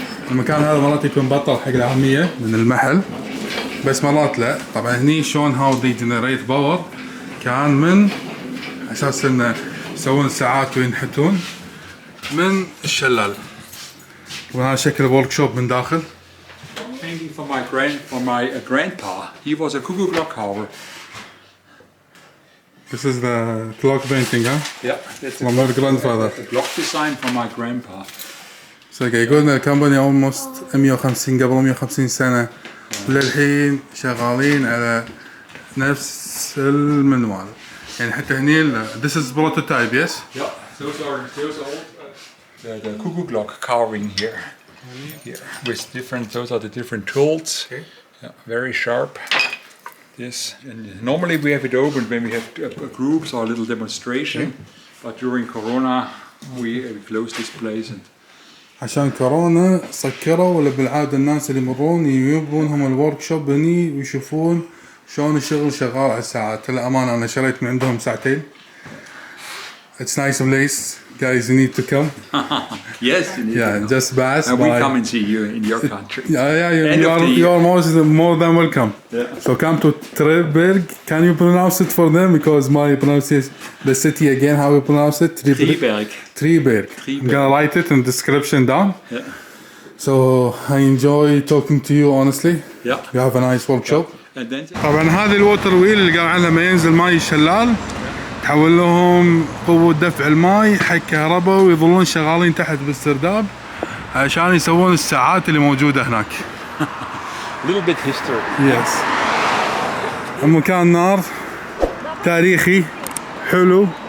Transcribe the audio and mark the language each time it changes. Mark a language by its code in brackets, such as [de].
[ar] المكان هذا مرات يكون بطل حق العامية من المحل، بس مرات لا. طبعا هني شلون [en] how they generate power [ar] كان من اساس انه يسوون الساعات وينحتون من الشلال. وهذا شكل الورك شوب من داخل. [en] Painting for my grandpa. He was a cuckoo clock carver. This is the clock painting, huh? Yeah, that's from my grandfather. The clock design for my grandpa. [ar] So يقولنا الكمباني almost 150 قبل 150 سنة للحين شغالين على نفس المنوال. يعني حتى هني [en] this is prototype, yes? Yeah, those are old the cuckoo clock carving here. Here with different, those are the different tools. Okay. Yeah, very sharp. Yes, and normally we have it open when we have groups or a little demonstration, but during Corona we closed this place. And [ar] عشان كورونا سكروا، ولا بالعادة الناس اللي يمرون يبون هم الورك شوب هني ويشوفون شلون الشغل شغال على الساعات. للأمانة أنا شريت من عندهم ساعتين. [en] It's nice place, guys. You need to come. yes, you need to just pass. And we come and see you in your country. You are more than welcome. Yeah. So come to Treberg. Can you pronounce it for them? Because my pronunciation, the city again, how you pronounce it? Treberg. I'm gonna write it in the description down. Yeah. So I enjoy talking to you honestly. Yeah. You have a nice workshop. And then [ar] طبعا هذه الووتر ويل اللي قال عنها لما ينزل ماي الشلال تحول لهم قوة دفع الماي حق كهرباء، ويظلون شغالين تحت بالسرداب عشان يسوون الساعات اللي موجودة هناك. [en] little bit history. Yes. [ar] المكان نار، تاريخي، حلو.